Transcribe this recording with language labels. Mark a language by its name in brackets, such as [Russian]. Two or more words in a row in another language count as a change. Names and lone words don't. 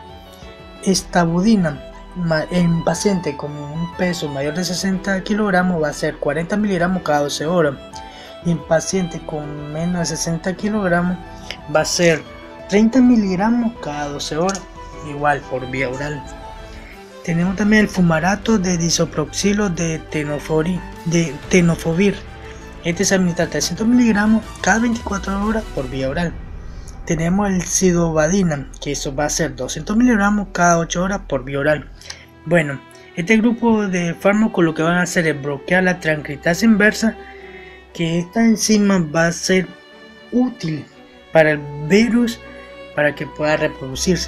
[Spanish] Estabudina, en paciente con un peso mayor de 60 kilogramos va a ser 40 miligramos cada 12 horas. Y en paciente con menos de 60 kilogramos va a ser 30 miligramos cada 12 horas, igual por vía oral. Tenemos también el fumarato de disoproxilo de tenofovir. Este se administra 300 miligramos cada 24 horas por vía oral. Tenemos el sidovadina, que eso va a ser 200 miligramos cada 8 horas por vía oral. Bueno, este grupo de fármacos lo que van a hacer es bloquear la transcriptasa inversa, que esta enzima va a ser útil para el virus para que pueda reproducirse.